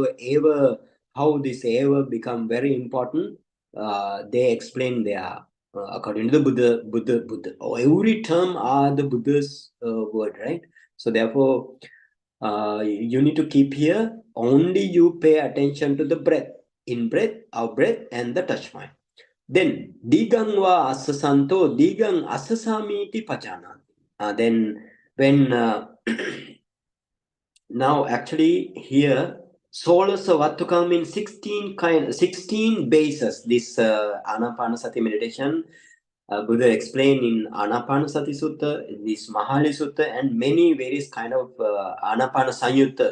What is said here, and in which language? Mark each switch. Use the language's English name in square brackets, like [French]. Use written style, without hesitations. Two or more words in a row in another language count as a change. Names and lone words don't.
[English] Eva, how this eva become very important, they explain there according to the Buddha. Every term are the Buddha's word, right? So therefore you need to keep here, only you pay attention to the breath, in breath, out breath, and the touch point. [Pali] Then Dīghaṃ va assasanto, Dīghaṃ assasāmīti pajānāti. [English] Then when now actually here soḷasavatthukaṃ in 16 bases, this ānāpānassati meditation Buddha explained in Ānāpānassati Sutta, this Mahali Sutta, and many various kind of ānāpānassayutta.